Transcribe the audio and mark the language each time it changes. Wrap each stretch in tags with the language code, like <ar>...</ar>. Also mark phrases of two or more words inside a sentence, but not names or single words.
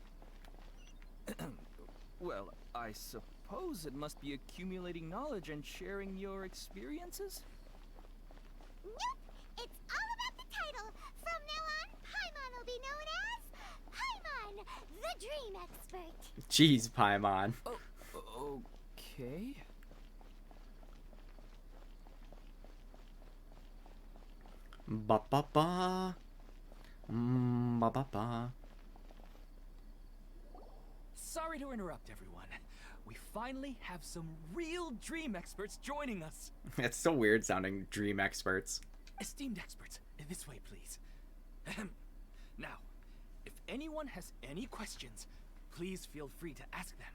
<en>Well, I suppose it must be accumulating knowledge and sharing your experiences? Nope, it's all about the title. From now on, Paimon will be known as Paimon, the Dream Expert. Jeez, Paimon. Oh, okay. Ba ba ba. Ba ba ba. Sorry to interrupt, everyone. We finally have some real dream experts joining us. It's so weird sounding, dream experts. Esteemed experts, this way, please. Ahem. Now, if anyone has any questions, please feel free to ask them.</en>